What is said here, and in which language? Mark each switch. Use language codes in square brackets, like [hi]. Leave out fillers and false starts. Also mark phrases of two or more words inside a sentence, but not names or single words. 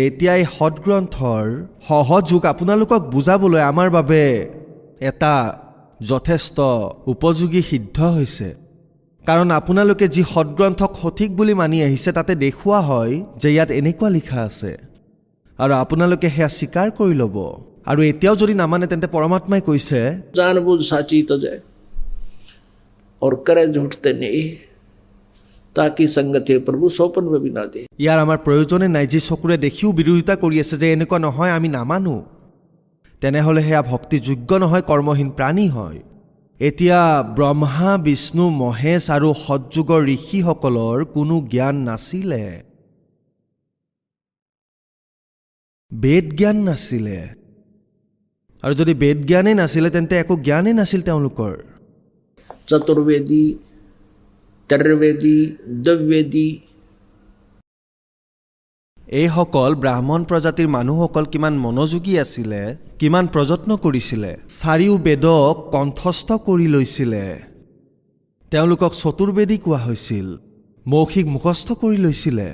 [as] এতিয়া এই সদগ্ৰন্থৰ সহযোগ আপোনালোকক বুজাবলৈ আমাৰ বাবে এটা যথেষ্ট উপযোগী সিদ্ধ হৈছে। কাৰণ আপোনালোকে যি সদগ্ৰন্থক সঠিক বুলি মানি আহিছে তাতে দেখুওৱা হয় যে ইয়াত এনেকুৱা লিখা আছে আৰু আপোনালোকে সেয়া স্বীকাৰ কৰি ল'ব। আৰু এতিয়াও যদি নামানে তেন্তে পৰমাত্মাই কৈছে, [hi] जानबूझ साची तो जाए और करे झूठते नहीं, ताकि संगते प्रभु सोपन में भी ना दे। [as] ইয়াৰ আমাৰ প্ৰয়োজনে নাই। যি চকুৰে দেখিও বিৰোধিতা কৰি আছে যে এনেকুৱা নহয়, আমি নামানো, তেনেহ'লে সেয়া ভক্তিযোগ্য নহয়, কৰ্মহীন প্ৰাণী হয়। এতিয়া ব্ৰহ্মা, বিষ্ণু, মহেশ আৰু সৎযুগৰ ঋষিসকলৰ কোনো জ্ঞান নাছিলে, বেদ জ্ঞান নাছিলে। আৰু যদি বেদ জ্ঞানেই নাছিলে তেন্তে একো জ্ঞানেই নাছিল তেওঁলোকৰ। चतुर्वेदी, त्रैवेदी, द्विवेदी, এইসকল ব্ৰাহ্মণ প্ৰজাতিৰ মানুহসকল কিমান মনোযোগী আছিলে, কিমান প্ৰযত্ন কৰিছিলে, চাৰিও বেদক কণ্ঠস্থ কৰি লৈছিলে। তেওঁলোকক চতুৰ্বেদী কোৱা হৈছিল, মৌখিক মুখস্থ কৰি লৈছিলে।